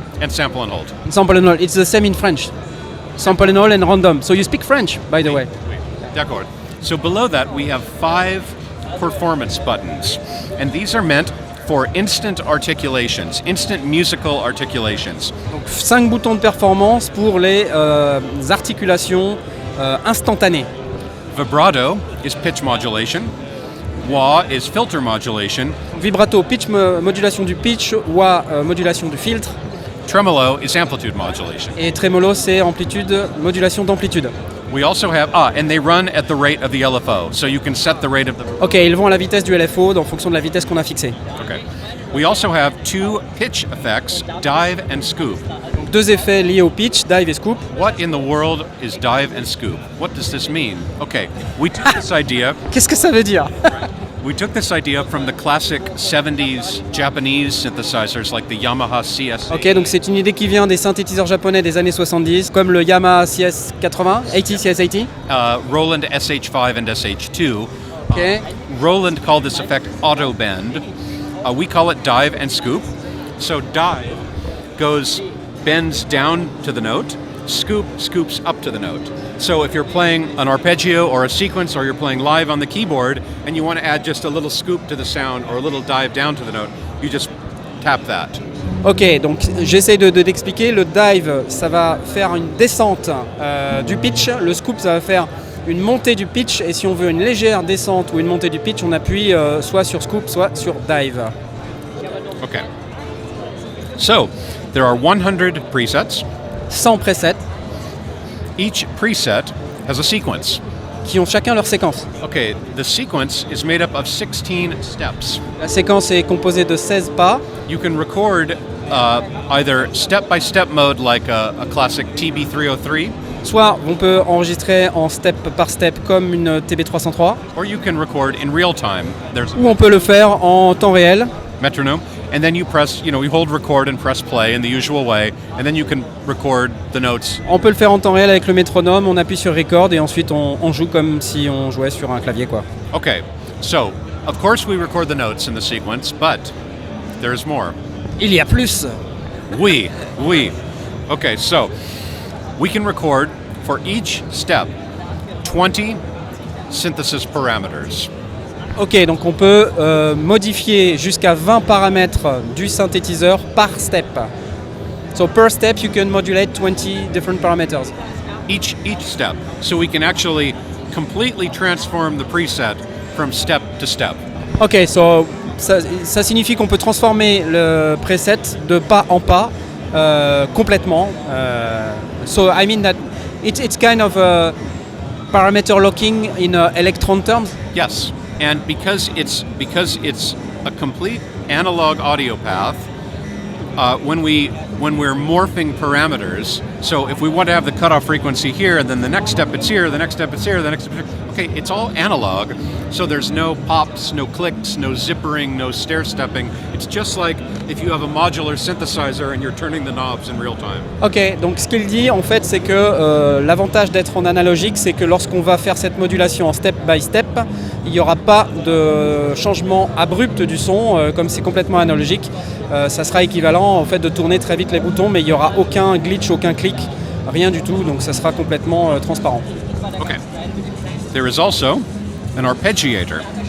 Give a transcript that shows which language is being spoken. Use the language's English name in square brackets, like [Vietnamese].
[English] and sample and hold. Sample and hold, it's the same in French. Sample and hold and random. So you speak French, by the way. [French] D'accord. [English] So below that we have 5 performance buttons, and these are meant for instant articulations, instant musical articulations. [French] Donc 5 boutons de performance pour les articulations instantanées. [English] Vibrato is pitch modulation. Wah is filter modulation. [French] Vibrato, pitch, modulation du pitch, wah, modulation du filtre. [English] Tremolo is amplitude modulation. [French] Et tremolo, c'est amplitude, modulation d'amplitude. [English] We also have, and they run at the rate of the LFO, so you can set the rate of the... [French] Ok, ils vont à la vitesse du LFO en fonction de la vitesse qu'on a fixée. [English] Okay. We also have 2 pitch effects, dive and scoop. [French] Donc 2 effets liés au pitch, dive et scoop. [English] What in the world is dive and scoop? What does this mean? Okay, we took this idea... [French] Qu'est-ce que ça veut dire? [English] We took this idea from the classic 70s Japanese synthesizers like the Yamaha CS. [French] Ok, donc c'est une idée qui vient des synthétiseurs japonais des années 70, comme le Yamaha CS80, CS80. [English] Roland SH5 and SH2. [French] Ok. [English] Roland called this effect auto bend. We call it dive and scoop. So dive bends down to the note. Scoop scoops up to the note. So if you're playing an arpeggio or a sequence or you're playing live on the keyboard and you want to add just a little scoop to the sound or a little dive down to the note, you just tap that. [French] Ok, donc j'essaie d'expliquer. Le dive, ça va faire une descente du pitch. Le scoop, ça va faire une montée du pitch. Et si on veut une légère descente ou une montée du pitch, on appuie soit sur scoop, soit sur dive. [English] Okay. So, there are 100 presets. [French] 100 presets [English] Each preset has a sequence. [French] qui ont chacun leur séquence. [English] Okay, the sequence is made up of 16 steps. [French] La séquence est composée de 16 pas. [English] You can record either step-by-step mode like a classic TB303, [French] Soit on peut enregistrer en step par step comme une TB303, [English] or you can record in real time. There's [French] ou on peut le faire en temps réel. [English] metronome, and then you press, you hold record and press play in the usual way, and then you can record the notes. [French] On peut le faire en temps réel avec le métronome, on appuie sur record et ensuite on joue comme si on jouait sur un clavier, quoi. [English] Okay, so of course we record the notes in the sequence, but there's more. [French] Il y a plus. [English] We. Okay, so we can record for each step 20 synthesis parameters. [French] Ok, donc on peut modifier jusqu'à 20 paramètres du synthétiseur par step. [English] So per step you can modulate 20 different parameters. Each step. So we can actually completely transform the preset from step to step. [French] Ok, so ça signifie qu'on peut transformer le preset de pas en pas complètement. [English] So I mean that it's kind of parameter locking in electron terms. Yes. And because it's a complete analog audio path, when we're morphing parameters, so if we want to have the cutoff frequency here, and then the next step it's here, the next step it's here, the next step it's here. Okay, it's all analog, so there's no pops, no clicks, no zippering, no stair stepping. It's just like if you have a modular synthesizer and you're turning the knobs in real time. [French] Ok, donc ce qu'il dit en fait c'est que l'avantage d'être en analogique c'est que lorsqu'on va faire cette modulation en step by step, il n'y aura pas de changement abrupt du son, comme c'est complètement analogique. Ça sera équivalent en fait de tourner très vite les boutons, mais il n'y aura aucun glitch, aucun clic, rien du tout, donc ça sera complètement transparent. [English] Okay. There is also an arpeggiator.